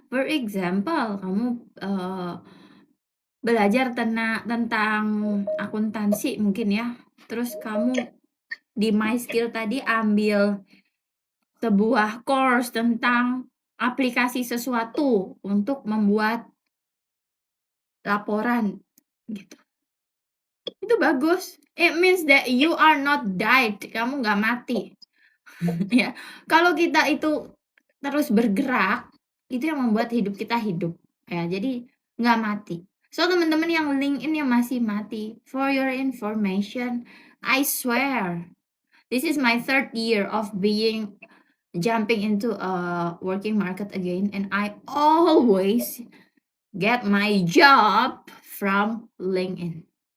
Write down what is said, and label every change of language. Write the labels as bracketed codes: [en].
[en] For example, [id] kamu, belajar tentang akuntansi mungkin ya, terus kamu di MySkill tadi ambil sebuah course tentang aplikasi sesuatu untuk membuat laporan, gitu. Itu bagus. [en] It means that you are not died, [id] kamu nggak mati. Ya, kalau kita itu terus bergerak, itu yang membuat hidup kita hidup, ya, jadi nggak mati. [en] So, [id] teman-teman yang LinkedIn yang masih mati, [en] for your information, I swear, this is my 3rd year of jumping into a working market again, and I always get my job from LinkedIn.